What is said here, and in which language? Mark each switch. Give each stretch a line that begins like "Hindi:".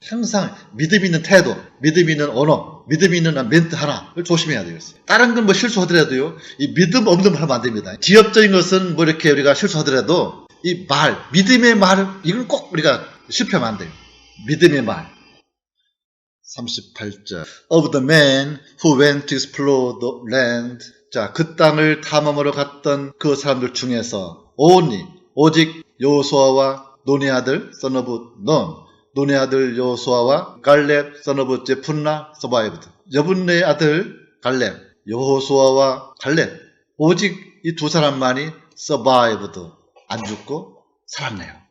Korean: 항상 믿음 있는 태도, 믿음 있는 언어, 믿음 있는 멘트 하나를 조심해야 되겠어요. 다른 건 뭐 실수하더라도요, 이 믿음 없는 말 하면 안 됩니다. 지엽적인 것은 뭐 이렇게 우리가 실수하더라도 이 말, 믿음의 말, 이건 꼭 우리가 실패하면 안 돼요. 믿음의 말. 38절.
English: Of the men who went to explore the land.
Korean: 자, 그 땅을 탐험하러 갔던 그 사람들 중에서 오직 여호수아와 논의 아들 son of Nun, 논의 아들 여호수아와 갈렙 son of 제푼나 survived. 여분네의 아들 갈렙, 여호수아와 갈렙, 오직 이 두 사람만이 survived, 안 죽고 살았네요.